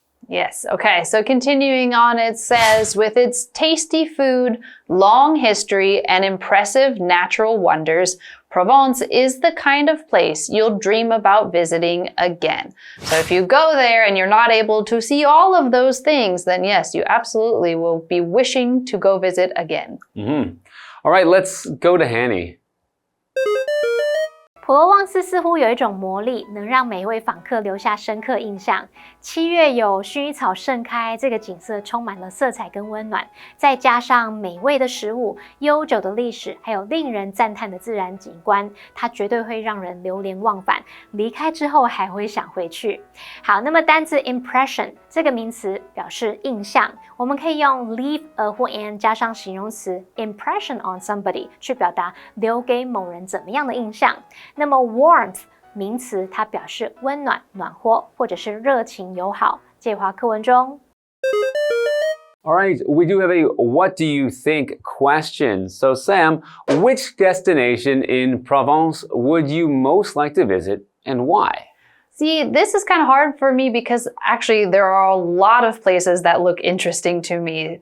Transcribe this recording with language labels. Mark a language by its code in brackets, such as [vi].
[en] Yes, okay, so continuing on, it says, with its tasty food, long history, and impressive natural wonders, Provence is the kind of place you'll dream about visiting again. So if you go there and you're not able to see all of those things, then yes, you absolutely will be wishing to go visit again. All right, let's go to Hanny. [zh] 普罗旺斯似乎有一种魔力，能让每一位访客留下深刻印象。 7月有薰衣草盛开，这个景色充满了色彩跟温暖，再加上美味的食物、悠久的历史，还有令人赞叹的自然景观，它绝对会让人流连忘返，离开之后还会想回去。好，那么单字 impression 这个名词表示印象，我们可以用 [en] leave a [zh] 或 an 加上形容词 [en] impression on somebody [zh] 去表达留给某人怎么样的印象。那么 warmth 名词，它表示温暖、暖和或者是热情友好。介华课文中。 [en] All right, we do have a what do you think question. So Sam, which destination in Provence would you most like to visit and why? See, this is kind of hard for me because actually there are a lot of places that look interesting to me.